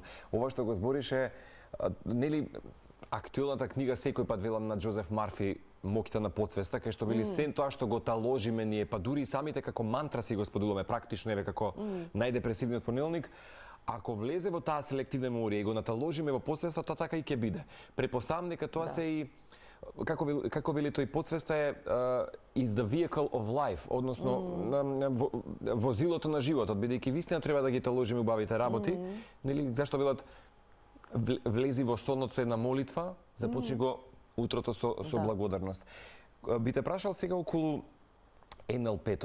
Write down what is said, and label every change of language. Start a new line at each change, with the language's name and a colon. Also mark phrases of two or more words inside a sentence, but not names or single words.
Macedonian: Ова што го зборише, нели, актуелната книга секој пат велам на Джозеф Марфи, Моките на подсвеста, кај што вели сен тоа што го таложиме ние, па дури и самите како мантра си го споделуваме практично, еве како најдепресивниот понеделник, ако влезе во таа селективна меморија и го наталожиме во подсвеста, тоа така и ќе биде. Претпоставам дека тоа се и како вели тој, подсвеста е
English: is the vehicle of life,
Macedonian: односно возилото на животот, бидејќи вистина треба да ги таложиме убавите работи, нели, зашто велат влези во сонот со една молитва, започни го утрото со благодарност. Би те прашал сега околу НЛП-то.